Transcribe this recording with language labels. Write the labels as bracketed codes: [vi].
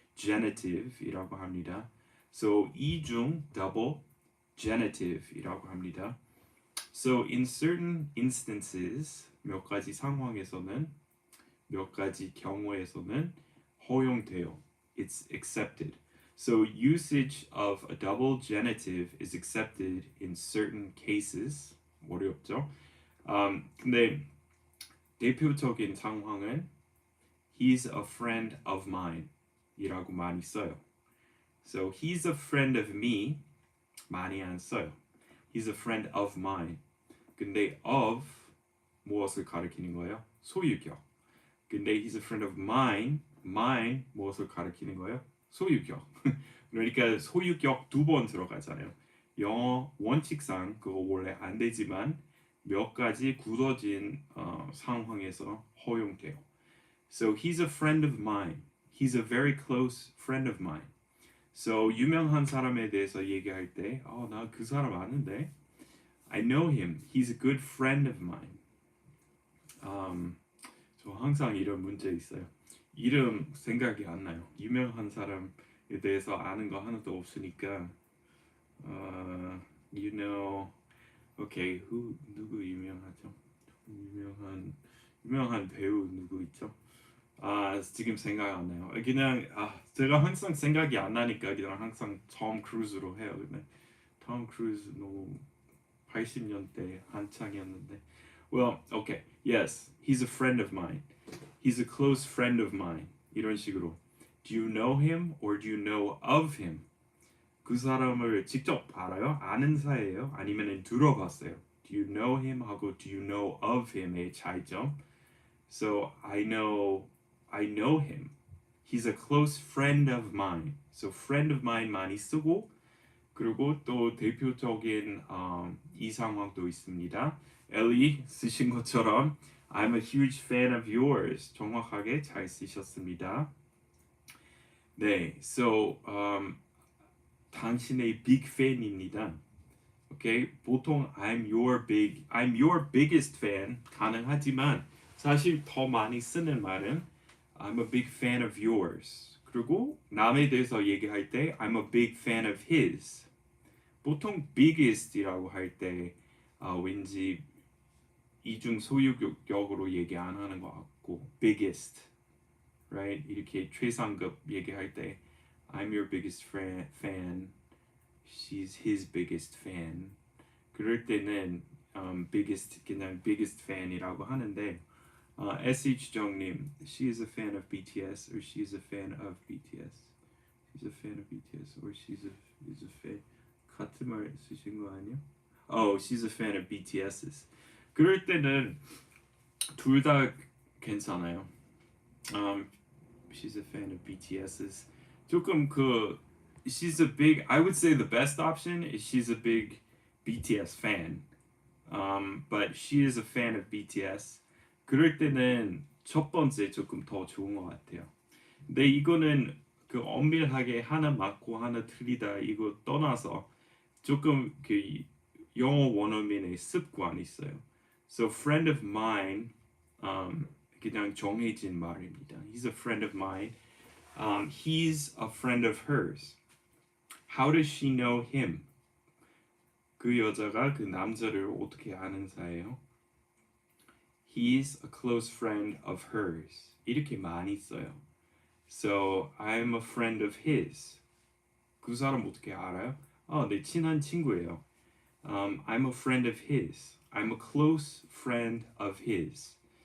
[ko] genitive이라고 합니다. So 이중 double genitive이라고 합니다. [en] So in certain instances [ko] 몇 가지 상황에서는 몇 가지 경우에서는 허용돼요. [en] It's accepted. So usage of a double genitive is accepted in certain cases. [ko] 어렵죠? 근데 대표적인 상황은 [en] He's a friend of mine [ko] 이라고 많이 써요. [en] So he's a friend of me [ko] 많이 안 써요. [en] He's a friend of mine. [ko] 근데 of 무엇을 가리키는 거예요? 소유격. 근데 [en] he's a friend of mine [ko] 무엇을 가리키는 거예요? 소유격. 그러니까 소유격 두 번 들어가잖아요. 영어 원칙상 그거 원래 안 되지만 몇 가지 굳어진 상황에서 허용돼요. [en] So he's a friend of mine. He's a very close friend of mine. [ko] So 유명한 사람에 대해서 얘기할 때, 나 그 사람 아는데, [en] I know him. He's a good friend of mine. [ko] 저 항상 이런 문제 있어요. 이름 생각이 안 나요. 유명한 사람에 대해서 아는 거 하나도 없으니까. [en] You know, okay, [ko] 누구 유명하죠? 유명한 배우 누구 있죠? 지금 생각 안 나요. 그냥 제가 항상 생각이 안 나니까 그냥 항상 톰 크루즈로 해요. 근데 톰 크루즈 너무 80년대 한창이었는데. [en] Well, okay, yes, he's a friend of mine. He's a close friend of mine. [ko] 이런 식으로. [en] Do you know him or do you know of him? [ko] 그 사람을 직접 알아요? 아는 사이예요? 아니면 들어봤어요? [en] Do you know him [ko] 하고 [en] do you know of him의 [ko] 차이점. [en] So I know him. He's a close friend of mine. [ko] So friend of mine 많이 쓰고 그리고 또 대표적인 이 상황도 있습니다. 엘리 쓰신 것처럼 [en] I'm a huge fan of yours. [ko] 정확하게 잘 쓰셨습니다. 네, so 당신의 big fan입니다. 오케이, 보통 [en] I'm your biggest fan [ko] 가능하지만 사실 더 많이 쓰는 말은 [en] I'm a big fan of yours. [ko] 그리고 남에 대해서 얘기할 때 [en] I'm a big fan of his. [ko] 보통 biggest이라고 할 때 왠지 이중 소유격으로 얘기 안 하는 것 같고 biggest, right? 이렇게 최상급 얘기할 때 [en] I'm your biggest fan. She's his biggest fan. [ko] 그럴 때는 biggest 그냥 biggest fan이라고 하는데 SH 정님, [en] she is a fan of BTS or she is a fan of BTS. She's a fan of BTS or is a fan. [ko] 같은 말 쓰신 거 아니야? [en] Oh, she's a fan of BTS's. [ko] 그럴 때는 둘 다 괜찮아요. [en] She's a fan of BTS's. [ko] 조금 [en] she's a big. I would say the best option is she's a big BTS fan. But she is a fan of BTS. [ko] 그럴 때는 첫 번째 조금 더 좋은 것 같아요. 근데 이거는 엄밀하게 하나 맞고 하나 틀리다 이거 떠나서 조금 영어 원어민의 습관이 있어요. So friend of mine 그냥 정해진 말입니다. [en] He's a friend of mine. He's a friend of hers. How does she know him? [ko] 그 여자가 그 남자를 어떻게 아는 사이예요? [en] He's a close friend of hers. [ko] 이렇게 많이 써요. [en] So I'm a friend of his. [ko] 그 사람 어떻게 알아요? 내 친한 친구예요. [en] I'm a friend of his. I'm a close friend of his.